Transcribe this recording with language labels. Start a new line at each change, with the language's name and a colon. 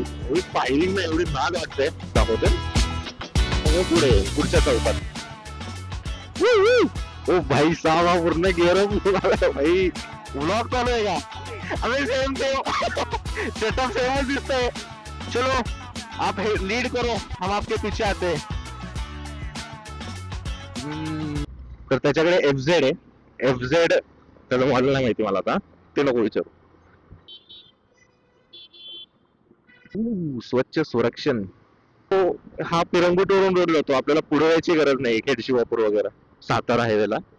Marathi: ही firing ना एवढी नाद वाटते. दाखवते पुढे पुढच्या चौकात. ओ भाई साहब, पूर्ण गिअर भाई. व्लॉग चालू आहे का? अरे सेम सेटअप सेम दिसतंय.
Hindi: चलो आप लीड करो, हम आपके पीछे आते हैं.
Marathi: तर त्याच्याकडे FZ आहे. FZ त्याला मॉडेल नाही माहिती मला आता, ते नको विचारू. स्वच्छ संरक्षण. तो हा पिरंगुटवरून रोड जातो, आपल्याला पुढे यायची गरज नाही. खेड शिवापूर वगैरे सातारा हायवेला.